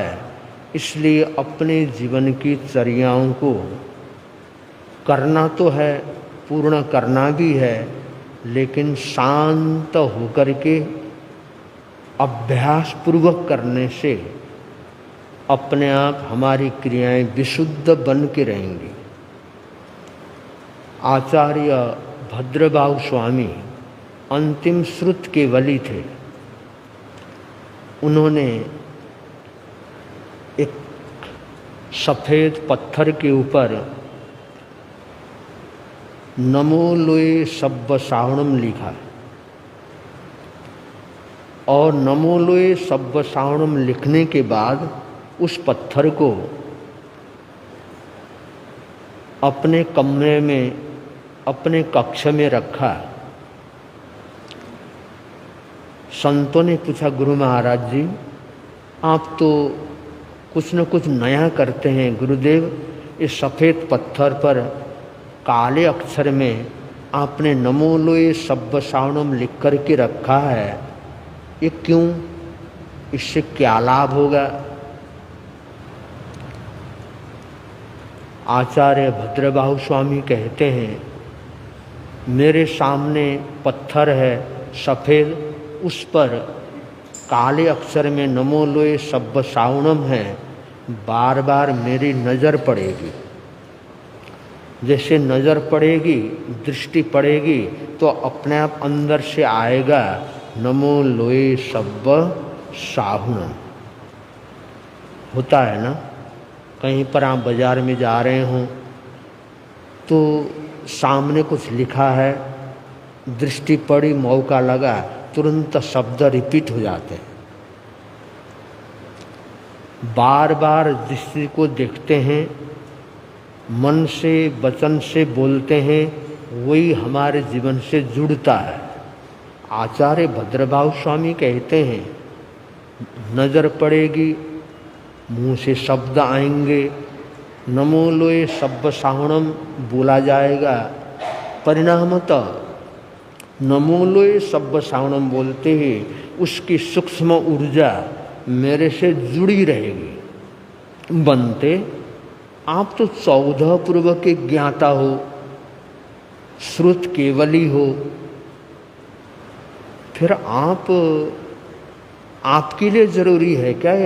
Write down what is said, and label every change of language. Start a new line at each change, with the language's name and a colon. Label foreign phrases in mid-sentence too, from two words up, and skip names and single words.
Hindi: इसलिए अपने जीवन की चर्याओं को करना तो है, पूर्ण करना भी है, लेकिन शांत होकर के अभ्यास पूर्वक करने से अपने आप हमारी क्रियाएं विशुद्ध बन के रहेंगी। आचार्य भद्रबाहु स्वामी अंतिम श्रुत के वली थे। उन्होंने एक सफ़ेद पत्थर के ऊपर
Prakrit languages: नमो लोए सब्ब सावणम
Hindi: लिखा और
Prakrit languages: नमो लोए सब्ब सावणम
Hindi: लिखने के बाद उस पत्थर को अपने कमरे में, अपने कक्ष में रखा। संतों ने पूछा, गुरु महाराज जी आप तो कुछ न कुछ नया करते हैं। गुरुदेव, इस सफ़ेद पत्थर पर काले अक्षर में आपने
Prakrit languages: नमो लोए सब्ब सावणम
Hindi: लिख कर के रखा है, ये क्यों? इससे क्या लाभ होगा? आचार्य भद्रबाहु स्वामी कहते हैं, मेरे सामने पत्थर है सफ़ेद, उस पर काले अक्षर में
Prakrit languages: नमो लोए सब्ब सावणम
Hindi: है। बार बार मेरी नज़र पड़ेगी, जैसे नज़र पड़ेगी, दृष्टि पड़ेगी तो अपने आप अंदर से आएगा
Prakrit languages: नमो लोए सब्ब सावणम।
Hindi: होता है ना, कहीं पर आप बाज़ार में जा रहे हों तो सामने कुछ लिखा है, दृष्टि पड़ी, मौका लगा, तुरंत शब्द रिपीट हो जाते हैं। बार बार दृष्टि को देखते हैं, मन से वचन से बोलते हैं, वही हमारे जीवन से जुड़ता है। आचार्य भद्रभाव स्वामी कहते हैं, नज़र पड़ेगी, मुंह से शब्द आएंगे,
Prakrit languages: नमो लोए सब्ब साहुणम
Hindi: बोला जाएगा, परिणामतः
Prakrit languages: नमो लोए सब्ब साहुणम
Hindi: बोलते ही उसकी सूक्ष्म ऊर्जा मेरे से जुड़ी रहेगी। बनते आप तो 14 पूर्व के ज्ञाता हो, श्रुत केवली हो, फिर आपके लिए ज़रूरी है क्या ये?